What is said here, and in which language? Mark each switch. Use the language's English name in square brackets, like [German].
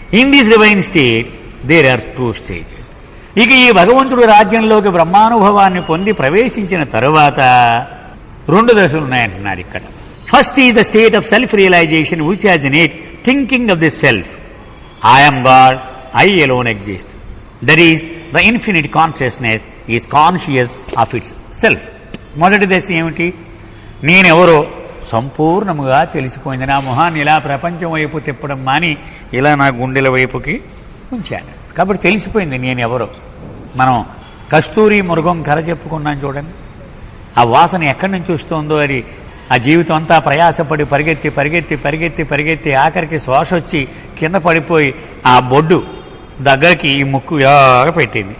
[English] In this divine state there are 2 stages. [Telugu] ఇక ఈ భగవంతుడు రాజ్యంలోకి బ్రహ్మానుభవాన్ని పొంది ప్రవేశించిన తరువాత 2 దశలు ఉన్నాయంటున్నారు ఇక్కడ. [English] First is the state of self realisation which has in it thinking of the self. I am God, I alone exist. That is, the infinite consciousness is conscious of itself. [Telugu] మొదటి దశ ఏమిటి? నేనెవరో సంపూర్ణముగా తెలిసిపోయింది. నా మొహాన్ని ఇలా ప్రపంచం వైపు తిప్పడం మాని ఇలా నా గుండెల వైపుకి ఉంచాను కాబట్టి తెలిసిపోయింది నేనెవరో. మనం కస్తూరి మృగం కథ చెప్పుకున్నాం చూడండి. ఆ వాసన ఎక్కడి నుంచి వస్తుందో, అది ఆ జీవితం అంతా ప్రయాసపడి పరిగెత్తి పరిగెత్తి పరిగెత్తి పరిగెత్తి ఆఖరికి శ్వాస వచ్చి కింద పడిపోయి ఆ బొడ్డు దగ్గరికి ఈ ముక్కు ఇలాగా పెట్టింది.